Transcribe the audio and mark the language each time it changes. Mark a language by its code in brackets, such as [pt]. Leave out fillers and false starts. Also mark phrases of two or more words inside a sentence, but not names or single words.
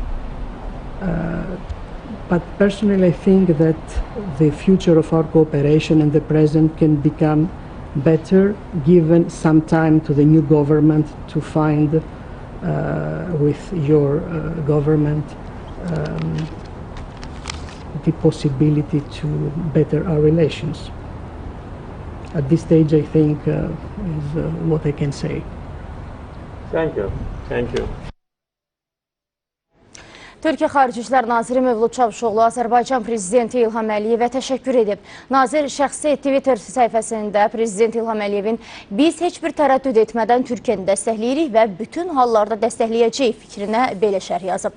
[en] But personally, I think that the future of our cooperation and the present can become better given some time to the new government to find with your government the possibility to better our relations. At this stage, I think is what I can say. Thank you. Thank you. [az] Türkiyə Xarici İşlər Naziri Mövlud Çavuşoğlu Azərbaycan Prezidenti İlham Əliyevə təşəkkür edib. Nazir şəxsi Twitter səhifəsində Prezident İlham Əliyevin "Biz heç bir tərəddüd etmədən Türkiyəni dəstəkləyirik və bütün hallarda dəstəkləyəcəyik" fikrinə belə şərh yazıb.